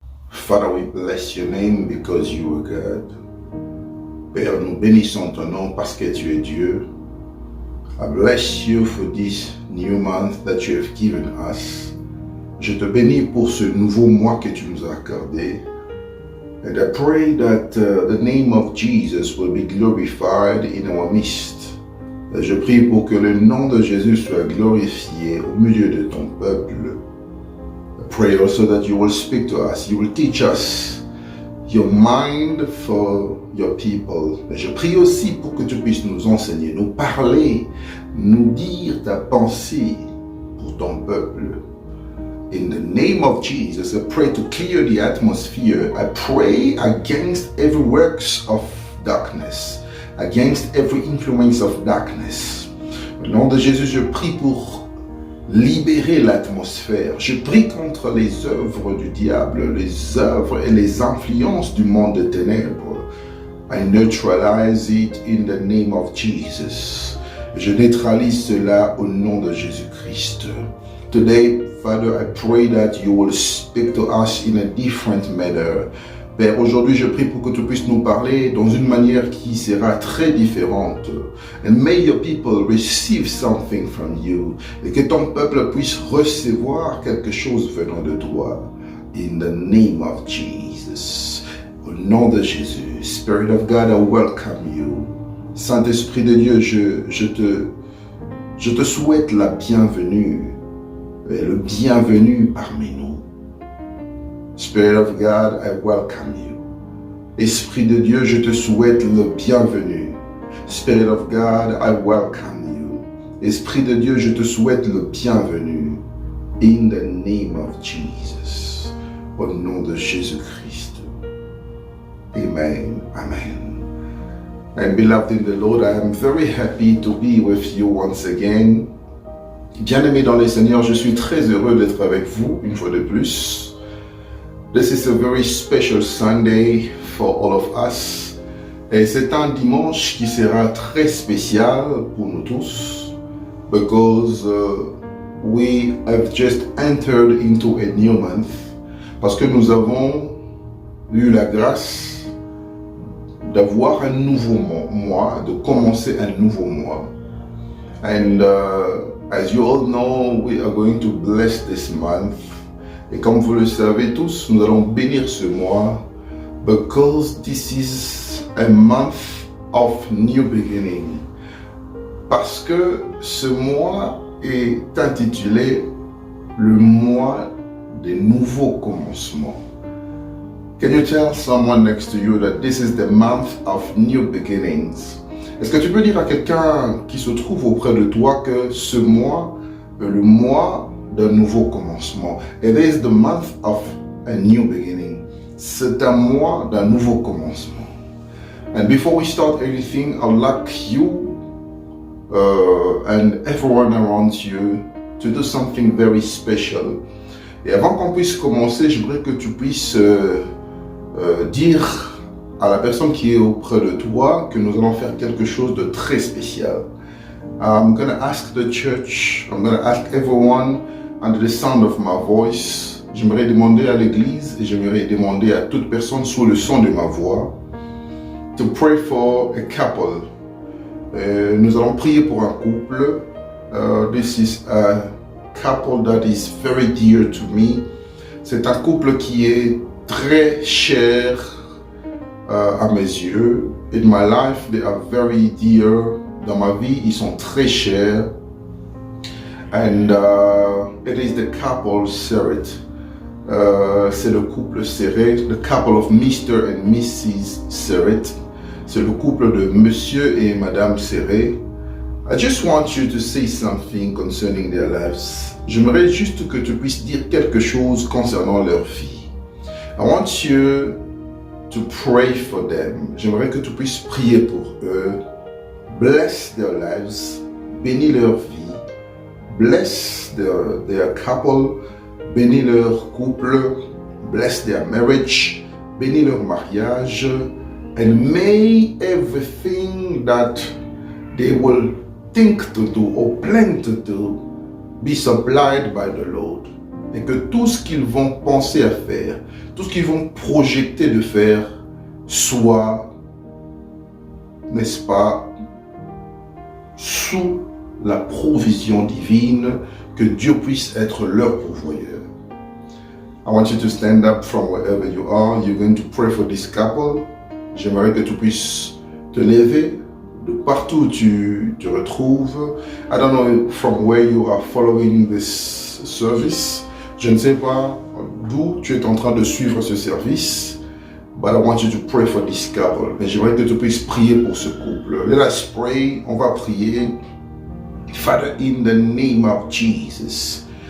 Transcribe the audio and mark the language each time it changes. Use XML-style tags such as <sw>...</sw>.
<en>Father, we bless your name because you are God.</en> <fr>Père, nous bénissons ton nom parce que tu es Dieu.</fr> <en>I bless you for this new month that you have given us.</en> <fr>Je te bénis pour ce nouveau mois que tu nous as accordé.</fr> <en>And I pray that the name of Jesus will be glorified in our midst.</en> <fr>Je prie pour que le nom de Jésus soit glorifié au milieu de ton peuple.</fr> <en>I pray also that you will speak to us, you will teach us your mind for your people.</en> <fr>Je prie aussi pour que tu puisses nous enseigner, nous parler, nous dire ta pensée pour ton peuple.</fr> <en>In the name of Jesus, I pray to clear the atmosphere. I pray against every works of darkness, against every influence of darkness.</en> <fr>Au nom de Jésus, je prie pour libérer l'atmosphère. Je prie contre les œuvres du diable, les œuvres et les influences du monde des ténèbres.</fr> <en>I neutralize it in the name of Jesus.</en> <fr>Je neutralise cela au nom de Jésus-Christ.</fr> <en>Today, Father, I pray that you will speak to us in a different manner.</en> <fr>Père, aujourd'hui, je prie pour que tu puisses nous parler dans une manière qui sera très différente.</fr> <en>And may your people receive something from you.</en> <fr>Et que ton peuple puisse recevoir quelque chose venant de toi.</fr> <en>In the name of Jesus.</en> <fr>Au nom de Jésus.</fr> <en>Spirit of God, I welcome you.</en> <fr>Saint-Esprit de Dieu, je te souhaite la bienvenue. Et le bienvenu parmi nous.</fr> <en>Spirit of God, I welcome you.</en> <fr>Esprit de Dieu, je te souhaite le bienvenu.</fr> <en>Spirit of God, I welcome you.</en> <fr>Esprit de Dieu, je te souhaite le bienvenu.</fr> <en>In the name of Jesus.</en> <fr>Au nom de Jésus-Christ.</fr> <en>Amen. Amen. And beloved in the Lord, I am very happy to be with you once again.</en> <fr>Bien-aimés dans le Seigneur, je suis très heureux d'être avec vous une fois de plus.</fr> <en>This is a very special Sunday for all of us.</en> <fr>Et c'est un dimanche qui sera très spécial pour nous tous.</fr> <en>Because we have just entered into a new month.</en> <fr>Parce que nous avons eu la grâce d'avoir un nouveau mois, de commencer un nouveau mois.</fr> <en>And as you all know, we are going to bless this month.</en> <fr>Et comme vous le savez tous, nous allons bénir ce mois</fr> <en>because this is a month of new beginning.</en> <fr>Parce que ce mois est intitulé le mois des nouveaux commencements.</fr> <en>Can you tell someone next to you that this is the month of new beginnings?</en> <fr>Est-ce que tu peux dire à quelqu'un qui se trouve auprès de toi que ce mois est le mois d'un nouveau commencement?</fr> <en>It is the month of a new beginning.</en> <fr>C'est un mois d'un nouveau commencement.</fr> <en>And before we start anything, I'd like you and everyone around you to do something very special.</en> <fr>Et avant qu'on puisse commencer, j'aimerais que tu puisses dire à la personne qui est auprès de toi que nous allons faire quelque chose de très spécial.</fr> <en>I'm going to ask the church, I'm going to ask everyone under the sound of my voice.</en> <fr>J'aimerais demander à l'église et j'aimerais demander à toute personne sous le son de ma voix</fr> <en>to pray for a couple.</en> <fr>Nous allons prier pour un couple.</fr> <en>This is a couple that is very dear to me.</en> <fr>C'est un couple qui est très cher à mes yeux.</fr> <en>In my life, they are very dear.</en> <fr>Dans ma vie, ils sont très chers.</fr> <en>And it is the couple Serret.</en> <fr>C'est le couple Serret,</fr> <en>the couple of Mr. and Mrs. Serret.</en> <fr>C'est le couple de Monsieur et Madame Serret.</fr> <en>I just want you to say something concerning their lives.</en> <fr>J'aimerais juste que tu puisses dire quelque chose concernant leur vie.</fr> <en>I want you to pray for them.</en> <fr>J'aimerais que tu puisses prier pour eux.</fr> <en>Bless their lives.</en> <fr>Bénis leur vie.</fr> <en>Bless their couple.</en> <fr>Bénis leur couple.</fr> <en>Bless their marriage.</en> <fr>Bénis leur mariage.</fr> <en>And may everything that they will think to do or plan to do be supplied by the Lord.</en> <fr>et que tout ce qu'ils vont penser à faire, tout ce qu'ils vont projeter de faire, soit, n'est-ce pas, sous la provision divine, que Dieu puisse être leur pourvoyeur.</fr> <en>I want you to stand up from wherever you are. You're going to pray for this couple.</en> <fr>J'aimerais que tu puisses te lever de partout où tu te retrouves.</fr> <en>I don't know from where you are following this service.</en> <fr>Je ne sais pas d'où tu es en train de suivre ce service.</fr> <en>But I want you to pray for this couple.</en> <fr>Mais j'aimerais que tu puisses prier pour ce couple.</fr> <en>Let us pray.</en> <fr>On va prier.</fr> <en>Father, in the name of Jesus.</en>